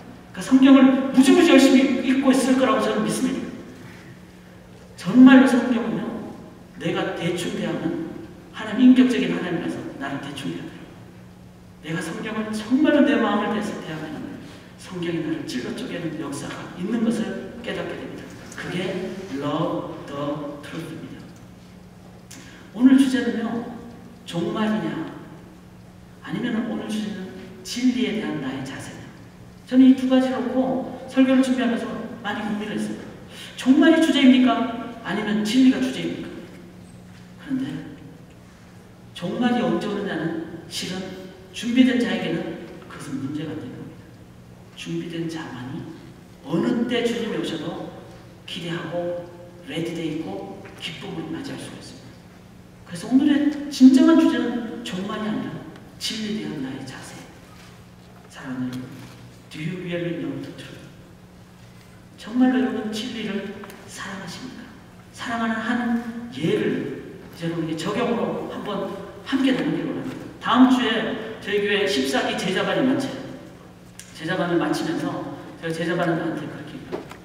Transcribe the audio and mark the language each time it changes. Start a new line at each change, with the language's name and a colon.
Korean: 그러니까 성경을 무지무지 열심히 읽고 있을 거라고 저는 믿습니다. 정말로 성경은요, 내가 대충 대하면 하나님 인격적인 하나님이라서 나를 대충 대하더라고요. 내가 성경을 정말로 내 마음을 대해서 대하면 성경이 나를 찔러 쪼개는 역사가 있는 것을 깨닫게 됩니다. 그게
English: Love the Truth
Korean: 입니다. 오늘 주제는요, 종말이냐 아니면 오늘 주제는 진리에 대한 나의 자세냐. 저는 이 두 가지를 놓고 설교를 준비하면서 많이 고민을 했습니다. 종말이 주제입니까? 아니면 진리가 주제입니까? 그런데 종말이 언제 오느냐는 실은 준비된 자에게는 그것은 문제가 안 되는 겁니다. 준비된 자만이 어느 때 주님이 오셔도 기대하고 레디되어 있고 기쁨을 맞이할 수가 있습니다. 그래서 오늘의 진정한 주제는 종말이 아니라 진리에 대한 나의 자세. 사랑하는 여러분,
English: Do you really know the truth?
Korean: 정말로 여러분 진리를 사랑하십니까? 사랑하는 한 예를 여러분에게 적용으로 한번 함께 나누기로 합니다. 다음 주에 저희 교회 14기 제자반이 마쳐요. 제자반을 마치면서 제가 제자반은 나한테 그렇게 얘기해요.